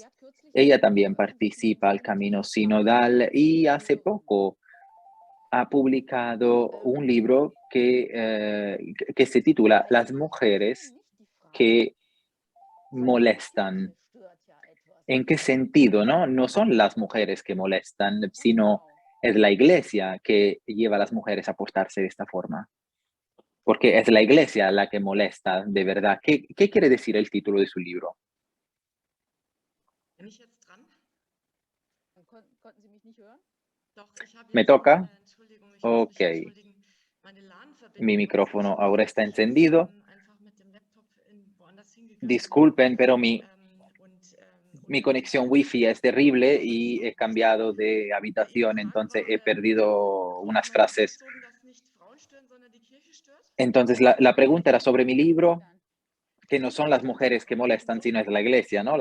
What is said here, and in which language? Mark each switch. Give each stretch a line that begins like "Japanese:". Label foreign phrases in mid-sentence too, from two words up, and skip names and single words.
Spanish: Ella también participa al Camino Sinodal y hace poco ha publicado un libro que se titula Las mujeres que molestan. ¿En qué sentido, no? No son las mujeres que molestan, sino es la iglesia que lleva a las mujeres a portarse de esta forma. Porque es la iglesia la que molesta de verdad. ¿Qué quiere decir el título de su libro?
German: Bin ich jetzt dran? Konnten Sie mich nicht hören? Doch, ich habe
Spanish: ¿Me
German: jetzt
Spanish: toca?
German: Entschuldigung, ich muss Ok. mich entschuldigen. Meine
Spanish: Mi
German: LAN-Verbindung ist
Spanish: micrófono
German: nicht
Spanish: ahora
German: gut.
Spanish: está
German: Ich jetzt,
Spanish: encendido.
German: einfach mit dem Laptop woanders hingegangen bin.
Spanish: Disculpen, pero mi
German: Und
Spanish: conexión Wi-Fi es terrible y he cambiado de habitación, entonces he perdido unas frases. Entonces, la pregunta era sobre mi libro, que no son las mujeres que molestan, sino es la iglesia, ¿no?